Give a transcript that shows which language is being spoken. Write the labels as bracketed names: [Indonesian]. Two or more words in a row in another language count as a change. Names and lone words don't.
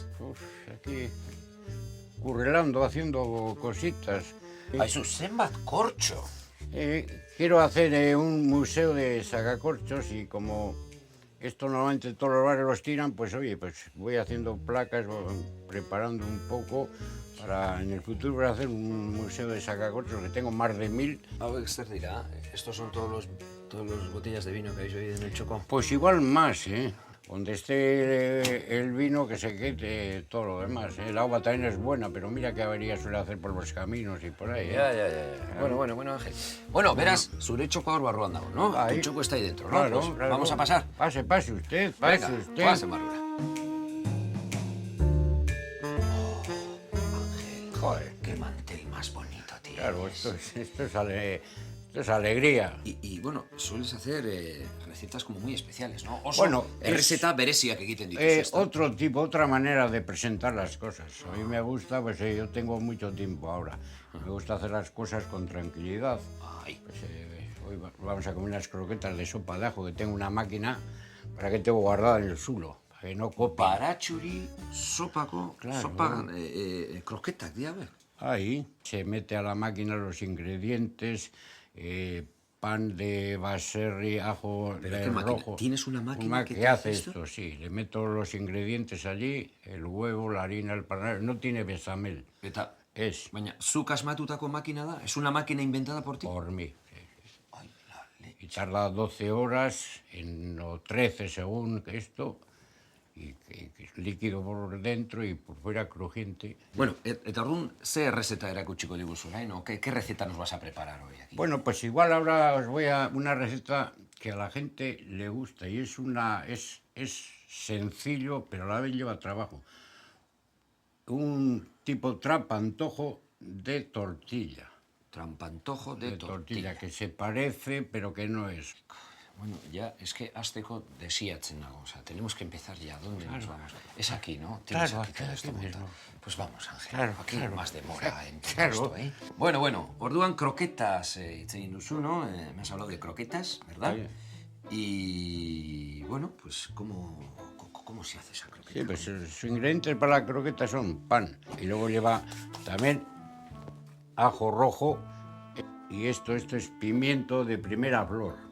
[Spanish] Aquí, currelando, haciendo cositas. [Basque] Aizu, zenbat kortxo. [Spanish] Quiero hacer un museo de sacacorchos y como esto normalmente todos los bares los tiran, pues oye, pues voy haciendo placas, preparando un poco para en el futuro voy a hacer un museo de sacacorchos que tengo más de 1000. [Basque] Hauek zer dira? [Spanish] ¿Estos son todos los botellas de vino que habéis oído en el Chocó? Pues igual más, Donde esté el vino, que se quede todo lo demás. El agua también es buena, pero mira qué avería suele hacer por los caminos y por ahí. Ya. Bueno, Ángel. Bueno, verás, [Basque] zure txoko hor barruan dago, [Spanish] ¿no? Ahí. Tu txoko está ahí dentro, ¿no? Claro, Pues claro. Vamos a pasar. Pase usted, Venga, usted. pase, barrura. Ángel, Joder. qué mantel más bonito, tío. Claro, esto es alegría. Y bueno, sueles hacer recetas como muy especiales, ¿no? [Basque] Oso, [Spanish] Bueno, [Basque] errezeta bereziak egiten dituzu, ezta? [Spanish] Otro tipo, otra manera de presentar las cosas. A mí me gusta, pues yo tengo mucho tiempo ahora. Me gusta hacer las cosas con tranquilidad. Ay. Pues, hoy vamos a comer unas croquetas de sopa de ajo, que tengo una máquina para que tengo guardada en el zulo, para que no copie. [Basque] Baratxuri, sopako, [Spanish] Claro. [Basque] sopa, kroketak diabe. [Spanish] Ahí se mete a la máquina los ingredientes, pan de baserri, ajo ¿Pero qué máquina? rojo. ¿Tienes una máquina que que te hace hace esto? esto? Sí. Le meto los ingredientes allí, el huevo, la harina, el pan. No tiene bechamel. [Basque] Eta, [Spanish] Es [Basque] baina, zuk asmatutako makina da? [Spanish] ¿Es una máquina inventada por ti? por mí. Ay, la leche. Y tarda 12 horas, o 13 según esto. y que es líquido por dentro y por fuera crujiente. [Basque] Bueno, eta orduan, ze receta erakutsiko diguzu, [Spanish] no? ¿Qué receta nos vas a preparar hoy aquí? Bueno, pues igual ahora os voy a una receta que a la gente le gusta y es sencillo, pero a la vez lleva trabajo. Un tipo trampantojo de tortilla. Trampantojo de tortilla. Que se parece, pero que no es. Bueno, ya es que [Basque] hasteko desiatzen nago, [Spanish] o sea, tenemos que empezar ya. ¿Dónde nos vamos? Es aquí, ¿no? Tienes aquí todo esto montado. Pues vamos, Ángel, aquí más demora en todo esto, ¿eh? [Basque] Bueno, orduan croquetas hitz egin duzu, [Spanish] ¿no? Me has hablado de croquetas, ¿verdad? Y bueno, pues ¿cómo se hace esa croqueta? Sí, pues sus ingredientes para la croqueta son pan y luego lleva también ajo rojo y esto es pimiento de primera flor.